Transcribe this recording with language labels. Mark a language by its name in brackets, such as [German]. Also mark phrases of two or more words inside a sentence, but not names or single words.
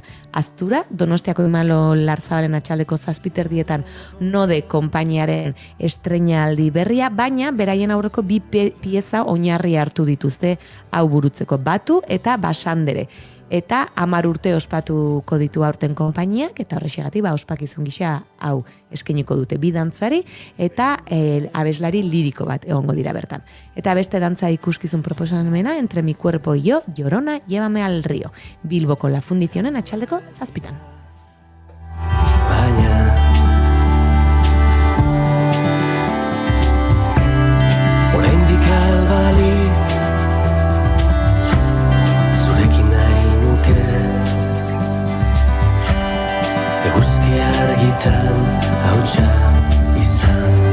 [Basque] Aztura, Donostiako Imalo Larzabalen atxaldeko 7:30 Node konpainiaren estreinaldi berria, baina beraien aurreko 2 pieza oinarri hartu dituzte hau burutzeko, Batu eta Basandere. Eta 10 urte ospatuko ditu aurten konpainiak, eta horrexegatik ospakizun gisa hau eskainiko dute 2 dantzari, eta abeslari liriko bat egongo dira bertan. Eta beste dantza ikuskizun proposamena, Entre mi cuerpo y yo, Llorona, llévame al río. Bilboko La Fundizionen atxaldeko 7:00. Oraindik albalitz eguzki argitan hautsa izan.